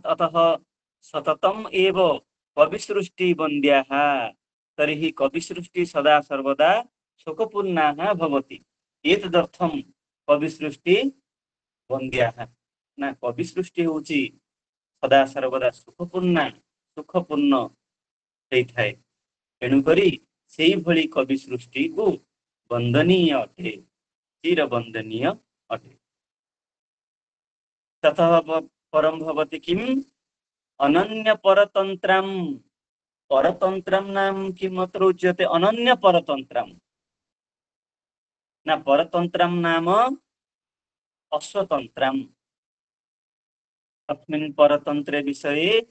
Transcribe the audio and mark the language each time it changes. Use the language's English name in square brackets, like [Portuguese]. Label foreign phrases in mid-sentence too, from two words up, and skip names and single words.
[Sanskrit] अतः सततम एव कवि सृष्टि वन्द्याः तर्हि कवि सृष्टि सदा सर्वदा सुखपूर्णाः भवति एतदर्थं कवि सृष्टि वन्द्याः ना कवि सृष्टि होची सदा सर्वदा सुखपूर्ण [Odia] ହେଇଥାଏ ତେଣୁକରି ସେଇଭଳି କବି ସୃଷ୍ଟିକୁ ବନ୍ଦନୀୟ ଅଟେ ଚିର ବନ୍ଦନୀୟ ଅଟେ [Sanskrit] ततः परम भवति किम अनन्य परतंत्रम नाम किम अत्र उच्यते अनन्य परतंत्रम ना परतंत्रम नाम अस्वतंत्रम अस्मिन् परतंत्रे विषये